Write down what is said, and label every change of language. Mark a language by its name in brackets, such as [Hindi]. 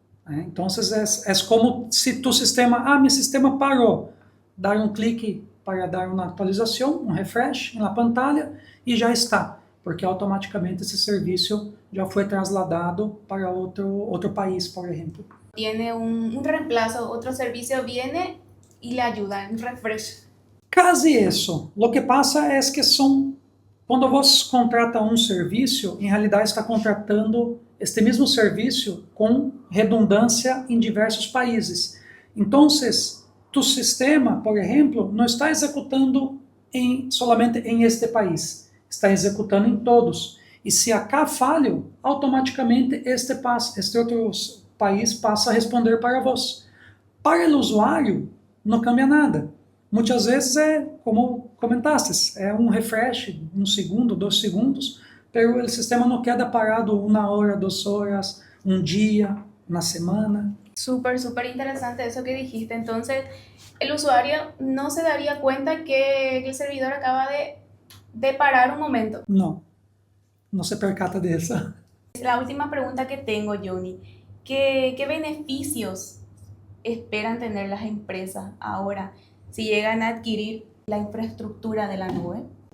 [Portuguese] Então, é como se tu sistema, meu sistema parou, dar um clique para dar uma atualização, um refresh na pantalla e já está, porque automaticamente esse serviço já foi trasladado para outro país, por exemplo. [Spanish] Tiene un reemplazo, otro servicio viene y le ayuda, un refresh. [Portuguese] Casi isso. [Spanish] Lo que pasa [Portuguese] é que quando você contrata um serviço, em realidade está contratando este mesmo serviço com redundância em diversos países. Então, tu sistema, por exemplo, não está executando [Spanish] solamente [Portuguese] em este país, está executando em todos. E se acá falho, automaticamente este outro país passa a responder para vós. Para o usuário, não cambia nada. Muitas vezes como comentaste, é um refresh, 1 segundo, 2 segundos, [Spanish] pero [Portuguese] o sistema não queda parado 1 hora, 2 horas, um dia, uma semana. [Spanish] Súper, súper interesante eso que dijiste. Entonces, el usuario no se daría cuenta que el servidor acaba de parar un momento. No se percata de eso. La última pregunta que tengo, Johnny, ¿qué beneficios esperan tener las empresas ahora si llegan a adquirir la infraestructura de la nube?